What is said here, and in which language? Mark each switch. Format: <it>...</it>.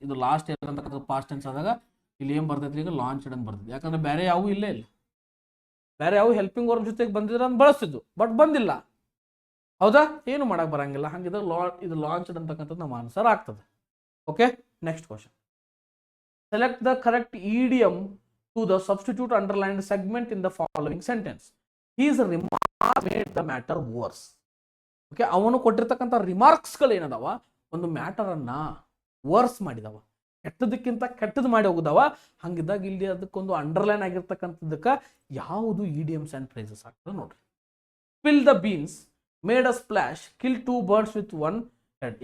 <kn>ಇದು last year ಅಂತಕ್ಕಂಥದ್ದು past tense ಆದಾಗ ಇಲ್ಲಿ ಏನ್ ಬರ್ತೈತಿ? ಈಗ ಲಾಂಚ್ಡ್ ಅಂತ ಬರ್ತೈತಿ. ಯಾಕಂದ್ರೆ ಬೇರೆ ಯಾವ ಇಲ್ಲೇ ಇಲ್ಲ, ಬೇರೆ ಯಾವ ಹೆಲ್ಪಿಂಗ್ ವರ್ಬ್ ಜೊತೆಗೆ ಬಂದಿದ್ರೆ ಅಂತ ಬಳಸ್ತಿದ್ದು, ಬಟ್ ಬಂದಿಲ್ಲ. ಹೌದಾ? ಏನು ಮಾಡಕ್ ಬರಂಗಿಲ್ಲ. ಹಂಗಿದ್ರೆ ಇದು ಲಾಂಚ್ಡ್ ಅಂತಕ್ಕಂಥದ್ದು ನಮ್ಮ ಆನ್ಸರ್ ಆಗ್ತದೆ. Okay, next question.</kn> <en>Select the correct idiom to the substitute underlined segment in the following sentence. His remarks made the matter worse.</en> <kn>Okay, ಅವನು ಕೊಟ್ಟಿರ್ತಕ್ಕಂಥ ರಿಮಾರ್ಕ್ಸ್ಗಳು ಏನದಾವ? ಒಂದು ಮ್ಯಾಟರ್ ಅನ್ನ ವರ್ಸ್ ಮಾಡಿದವ, ಕೆಟ್ಟದಕ್ಕಿಂತ ಕೆಟ್ಟದ್ದು ಮಾಡಿ ಹೋಗುದವ. ಹಂಗಿದ್ದಾಗ ಇಲ್ಲಿ ಅದಕ್ಕೊಂದು ಅಂಡರ್ಲೈನ್ ಆಗಿರ್ತಕ್ಕಂಥದ್ದಕ್ಕ ಯಾವುದು ಇಡಿಯಮ್ಸ್ ಅಂಡ್ ಫ್ರೇಸಸ್ ಆಗ್ತದೆ ನೋಡ್ರಿ.</kn> <en>Spill the beans, made a splash, kill 2 birds with 1 head.</en>